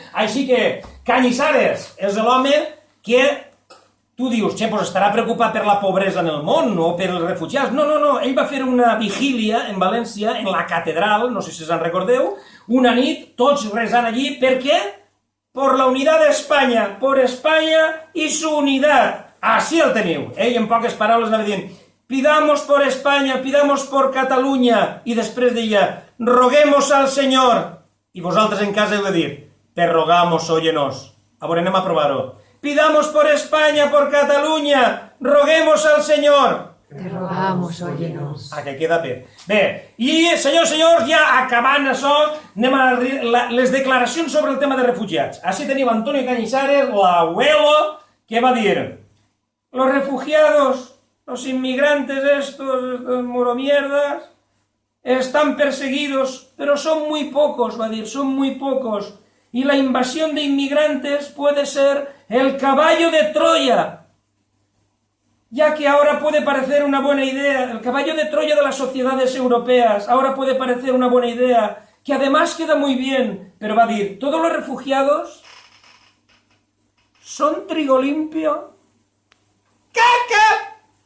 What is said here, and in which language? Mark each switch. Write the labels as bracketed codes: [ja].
[ca] Així que Cañizares és l'home que tu dius, pues estarà preocupat per la pobresa en el món o per els refugiats. No, ell va fer una vigília en València, en la catedral, no sé si se'n recordeu, una nit, tots resant allí, ¿per què? [es] Por la unidad de España, por España y su unidad. [ca] Així el teniu. Ell en poques paraules anava dient, [es] pidamos por España, pidamos por Catalunya, [ca] i després deia, [es] roguemos al Señor. [ca] I vosaltres en casa heu de dir, [es] te rogamos, óyenos. [ca] A veure, anem a provar-ho. [es] Pidamos por España, por Cataluña, roguemos al Señor. Te rogamos, óyenos. [ca] Que queda bé. Bé, i senyors, ja acabant això, anem a les declaracions sobre el tema de refugiats. Així teniu [es] Antonio Cañizares, l'abuelo, [ca] que va dir, [es] los refugiados, los inmigrantes estos moromierdas, están perseguidos, pero son muy pocos, va dir, son muy pocos. Y la invasión de inmigrantes puede ser el caballo de Troya, ya que ahora puede parecer una buena idea, el caballo de Troya de las sociedades europeas, ahora puede parecer una buena idea, que además queda muy bien, pero va a decir, todos los refugiados son trigo limpio. ¡Caca!